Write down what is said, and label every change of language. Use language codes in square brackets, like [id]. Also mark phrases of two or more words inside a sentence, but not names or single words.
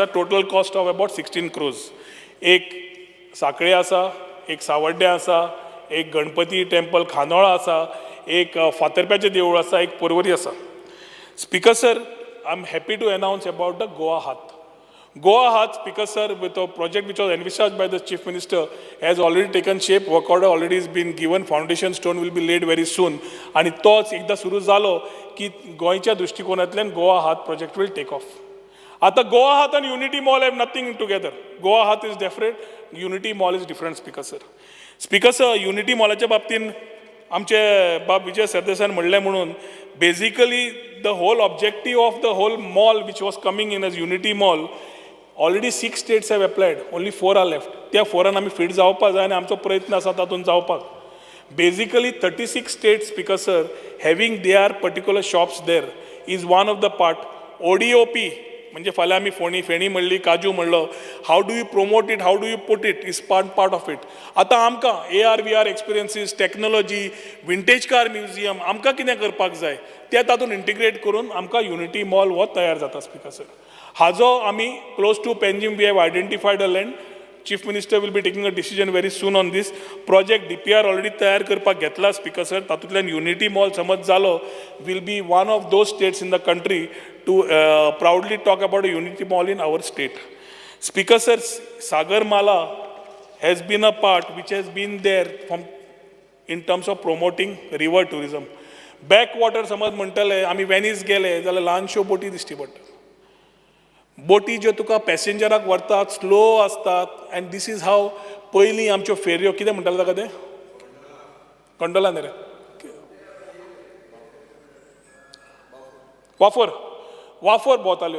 [en] total cost of about 16 crores. [kok] एक साखळे आसा, एक सावड्ड्या आसा, एक गणपती टेम्पल खानोळा आसा, एक फातर्प्याचें देवूळ आसा, एक पर्वरी आसा. [en] Speaker Sir, I am happy to announce about the Goa Hath. Goa Hath, Speaker Sir, with a project which was envisaged by the Chief Minister, has already taken shape. Work order already has been given. Foundation stone will be laid very soon. [kok] आणि तोच एकदा सुरू झालो की गोंयच्या दृष्टिकोनांतल्यान [en] Goa Hath project will take off. आता गोवा हात आणि Unity Mall have nothing together. Goa Hath is different, Unity Mall is different. Speaker Sir, Speaker Sir, [kok] युनिटी मॉलाच्या बाबतीन आमचे बाब विजय सरदेसाईन म्हणलें म्हणून [en] basically the whole objective of the whole mall which was coming in as Unity Mall already 6 states have applied, only 4 are left. [kok] त्या 4 आमी फिट जावपाक जाय आनी आमचो प्रयत्न आसा तातूंत जावपाक. [en] बेसिकली 36 states, Speaker Sir, having their particular shops there is one of the part. [kok] ODOP म्हणजे फाल्यां आमी फेणी म्हणली, काजू म्हणलो, [en] how do you promote it, how do you put it is part of it. [kok] आतां आमकां [en] AR/VR experiences, [kok] टॅक्नॉलॉजी, [en] vintage car museum [kok] आमकां कितें करपाक जाय तें तातूंत इंटिग्रेट करून आमकां युनिटी मॉल हो तयार जाता. [en] Speaker Sir, [kok] हाजो आमी [en] close to Panjim we have identified a land. Chief Minister will be taking a decision very soon on this. Project DPR already [kok] तयार करपाक घेतला. [en] Speaker Sir, [kok] तातूंतल्यान युनिटी मॉल समज जालो [en] will be one of those states in the country to proudly talk about a Unity Mall in our state. Speaker Sir, Sagarmala has been a part which has been there from in terms of promoting river tourism. [kok] Backwater समज म्हणटले आमी वेनीस गेले जाल्यार ल्हानश्यो बोटी दिश्टी पडटा. बोटी ज्यो तुका पॅसेंजराक व्हरतात, स्लो असतात, [en] and this is how [kok] पयलीं आमच्यो फेरयो कितें म्हणटाले ताका ते कंडोला न्ही रे, वाफर भोंवताल्यो.